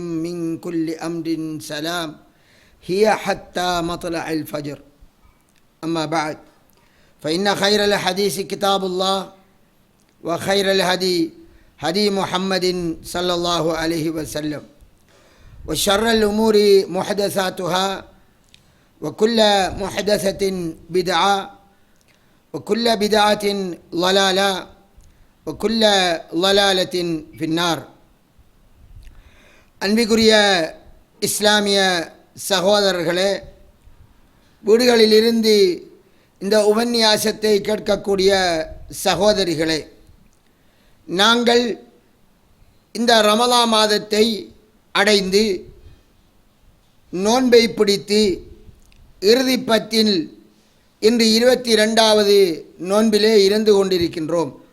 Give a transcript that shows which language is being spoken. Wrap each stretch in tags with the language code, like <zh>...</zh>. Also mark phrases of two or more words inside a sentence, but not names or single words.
<ar>من كل أمر سلام هي حتى مطلع الفجر أما بعد فإن خير الحديث كتاب الله وخير الهدي هدي محمد صلى الله عليه وسلم وشر الأمور محدثاتها وكل محدثة بدعة وكل بدعة ضلالة وكل ضلالة في النار.</ar> <ta>அன்பிற்குரிய இஸ்லாமிய சகோதரர்களே, வீடுகளிலிருந்து இந்த உபன்யாசத்தை கேட்கக்கூடிய சகோதரிகளே, நாங்கள் இந்த ரமலான் மாதத்தை அடைந்து நோன்பை பிடித்து இறுதி பத்தில் இன்று 22வது நோன்பிலே இருந்து கொண்டிருக்கின்றோம்.</ta>